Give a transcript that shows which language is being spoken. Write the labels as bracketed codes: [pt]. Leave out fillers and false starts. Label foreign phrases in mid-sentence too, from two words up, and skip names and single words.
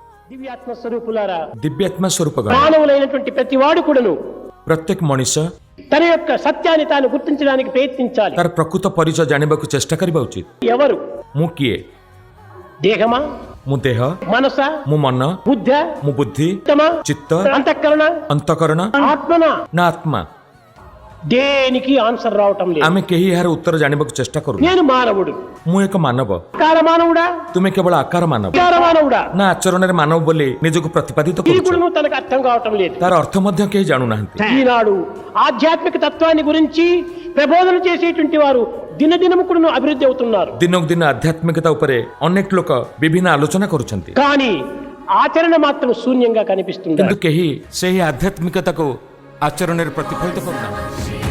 [te] దివ్యాత్మ స్వరూపులారా, [or] ଦିବ୍ୟାତ୍ମା ସ୍ୱରୂପ [te] మానవులైనటువంటి ప్రతి వాడు కూడాను [or] ପ୍ରତ୍ୟେକ ମଣିଷ [te] తన యొక్క సత్యాన్ని తాను గుర్తించడానికి ప్రయత్నించాలి. [or] ତାର ପ୍ରକୃତ ପରିଚୟ ଜାଣିବାକୁ ଚେଷ୍ଟା କରିବା ଉଚିତ। [te] ఎవరు? [or] ମୁଁ କିଏ? [te] దేహమా, [or] ମୁଁ ଦେହ, [te] మనస, [or] ମୁଁ ମନ, [te] బుద్ధ, [or] ମୁଁ ବୁଦ୍ଧି, ଚିତ୍ତ, [te] అంతఃకరణ, [or] ଅନ୍ତଃକରଣ [te] ఆత్మన, [or] ନା ଆତ୍ମା? [te] దేనికి ఆన్సర్ రావటం లేదు. [or] ଆମେ କେହି ଏହାର ଉତ୍ତର ଜାଣିବାକୁ ଚେଷ୍ଟା କରୁ। [te] నేను మానవుడు, [or] ମୁଁ ଏକ ମାନବ, [te] ఆకార మానవుడా, [or] ତୁମେ କେବଳ ଆକାର ମାନବ [te] విచార మానవుడా, [or] ନା ଆଚରଣରେ ମାନବ ବୋଲି ନିଜକୁ ପ୍ରତିପାଦିତ [te] ఇది [or] କରୁଛ? [te] కూడా తనకు అర్థం కావటం లేదు. [or] ତାର ଅର୍ଥ ମଧ୍ୟ କେହି ଜାଣୁନାହାନ୍ତି। [te] ఈనాడు ఆధ్యాత్మిక తత్వాన్ని గురించి ప్రబోధన చేసేటువంటి వారు దినదినము కూడా అభివృద్ధి అవుతున్నారు. [or] ଦିନକୁ ଦିନ ଆଧ୍ୟାତ୍ମିକତା ଉପରେ ଅନେକ ଲୋକ ବିଭିନ୍ନ ଆଲୋଚନା କରୁଛନ୍ତି, [te] కానీ ఆచరణ మాత్రం శూన్యంగా కనిపిస్తుంది. [or] କିନ୍ତୁ କେହି ସେହି ଆଧ୍ୟାତ୍ମିକତାକୁ ଆଚରଣରେ ପ୍ରତିଫଳିତ କରୁନାହାନ୍ତି।